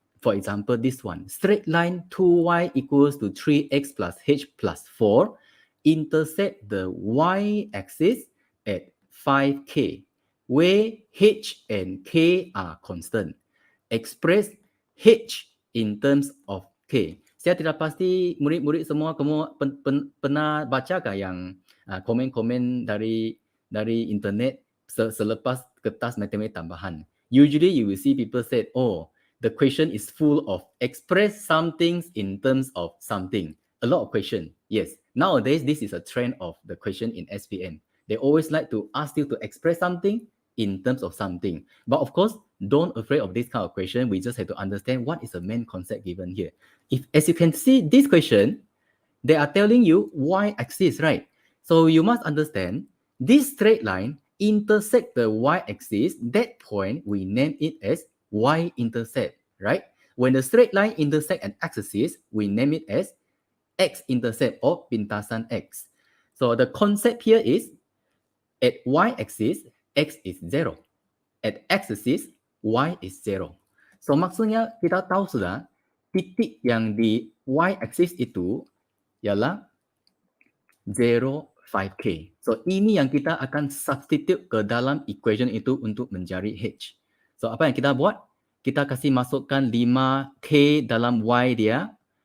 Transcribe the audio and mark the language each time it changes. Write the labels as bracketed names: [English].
[English] For example, this one, straight line 2y equals to 3x plus h plus 4, intersect the y-axis at 5k, where h and k are constant. Express h in terms of k. [Malay] Saya tidak pasti murid-murid semua kamu pernah bacakah yang komen-komen dari internet selepas kertas matematik tambahan. [English] Usually you will see people say, oh, the question is full of express some things in terms of something. A lot of question. Yes. Nowadays, this is a trend of the question in SPM. They always like to ask you to express something in terms of something. But of course, don't afraid of this kind of question. We just have to understand what is the main concept given here. As you can see, this question, they are telling you y-axis, right? So you must understand this straight line intersect the y-axis. That point, we name it as y-intercept, right? When the straight line intersect an axis, we name it as x-intercept or [Malay] pintasan x. [English] So the concept here is at y-axis, x is 0. At x-axis, y is 0. [Malay] So maksudnya kita tahu sudah titik yang di y-axis itu ialah 0, 5k. So ini yang kita akan substitute ke dalam equation itu untuk mencari h. So apa yang kita buat? Kita kasih masukkan 5k dalam y dia.